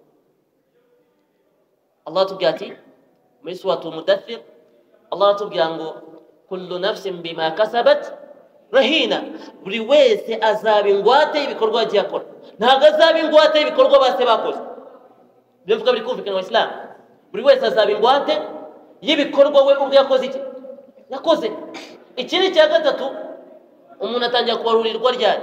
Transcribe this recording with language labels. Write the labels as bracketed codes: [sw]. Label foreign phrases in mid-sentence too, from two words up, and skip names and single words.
[rw] Allah atubwira ati muri suratul Mudaththir, Allah atubwira ngo [ar] كل نفس بما كسبت رهينة. [rw] Buri wese azaba ingwate y'ibikorwa yagiye akora, ntabwo azaba ingwate y'ibikorwa base bakoze. Ibyo mvuga biri kumvikana mu Islam. Buri wese azaba ingwate y'ibikorwa we ubwo yakoze iki yakoze. Ikindi cya gatatu, umuntu atangira kubarurirwa ryari?